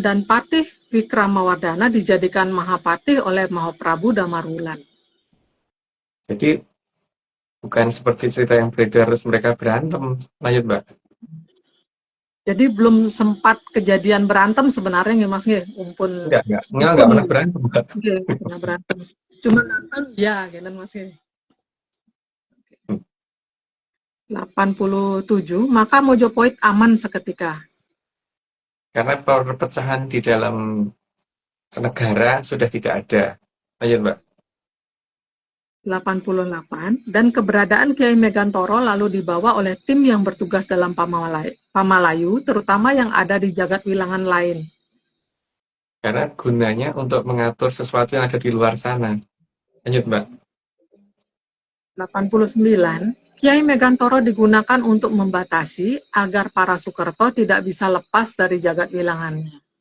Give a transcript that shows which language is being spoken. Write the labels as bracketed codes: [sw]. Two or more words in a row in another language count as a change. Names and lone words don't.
[id] Dan Patih Wikramawardhana dijadikan Mahapatih oleh Mahaprabu Damarwulan. Jadi bukan seperti cerita yang beredar terus mereka berantem. Lanjut, Mbak. Jadi belum sempat kejadian berantem sebenarnya nggih Mas nggih, Enggak pernah berantem, Mbak. Nggih, pernah berantem. Cuma nonton ya, gitu Mas nggih. 87. Maka Mojopahit aman seketika. Karena perpecahan di dalam negara sudah tidak ada. Lanjut, Mbak. 88. Dan keberadaan Kiai Megantoro lalu dibawa oleh tim yang bertugas dalam Pamalayu, terutama yang ada di jagat wilangan lain. Karena gunanya untuk mengatur sesuatu yang ada di luar sana. Lanjut, Mbak. 89. Kiai Megantoro digunakan untuk membatasi agar para Sukerto tidak bisa lepas dari jagat wilangannya.